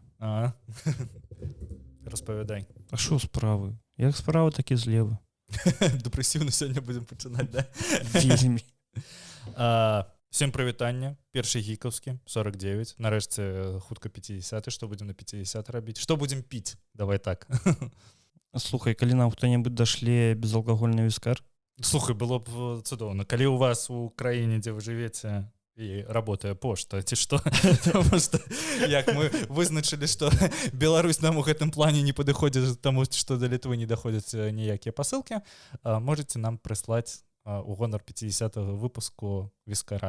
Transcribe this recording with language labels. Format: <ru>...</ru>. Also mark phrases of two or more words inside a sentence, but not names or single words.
<uk>А, розповідай. А що справи? Як справа, так і зліва. Депресивно сьогодні будемо починати, да?</uk> <be>Вельмі.</be> <uk>Всім привітання. Перший гіковський, 49. Нарешті хутка 50. Що будемо на 50 робити? Що будемо пити? Давай так.</uk> <be>Слухай, калі нам хто-небудь дашле безалкогольны віскар? Слухай, было б цудоўна. Калі у вас у краіне, дзе вы жывеце, і работае пошта, ці што? Таму што, як мы вызначылі, што Беларусь нам у гэтым плане не падыходзіць, таму што да Літвы не даходзяць ніякія пасылкі, можаце нам прыслаць у гонар 50-го выпуску віскара.</be>